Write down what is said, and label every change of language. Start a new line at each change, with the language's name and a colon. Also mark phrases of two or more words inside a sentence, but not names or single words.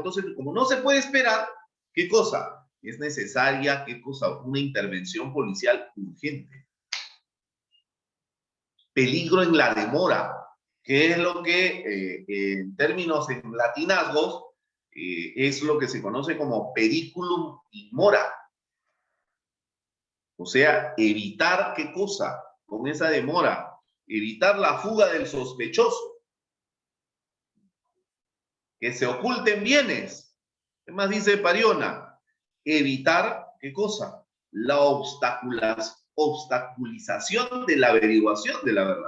Spanish: Entonces, como no se puede esperar, ¿qué cosa? Es necesaria, ¿qué cosa? Una intervención policial urgente. Peligro en la demora, que es lo que en términos en latinazgos es lo que se conoce como
Latin: periculum in mora.
Spanish: O sea, evitar qué cosa con esa demora, evitar la fuga del sospechoso, que se oculten bienes. ¿Qué más dice Pariona? Evitar qué cosa, la obstaculización de la averiguación de la verdad.